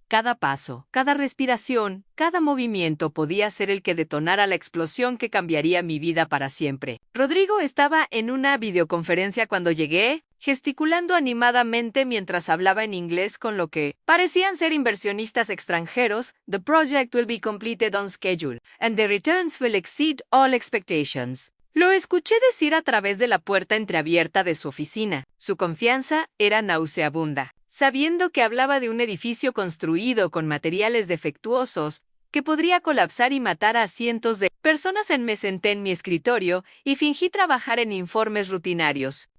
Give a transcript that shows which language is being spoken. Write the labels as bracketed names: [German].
[Spanish] Cada paso, cada respiración, cada movimiento podía ser el que detonara la explosión que cambiaría mi vida para siempre. Rodrigo estaba en una videoconferencia cuando llegué, gesticulando animadamente mientras hablaba en inglés con lo que parecían ser inversionistas extranjeros. [English] The project will be completed on schedule, and the returns will exceed all expectations. [Spanish] Lo escuché decir a través de la puerta entreabierta de su oficina. Su confianza era nauseabunda. Sabiendo que hablaba de un edificio construido con materiales defectuosos que podría colapsar y matar a cientos de personas. Me senté en mi escritorio y fingí trabajar en informes rutinarios.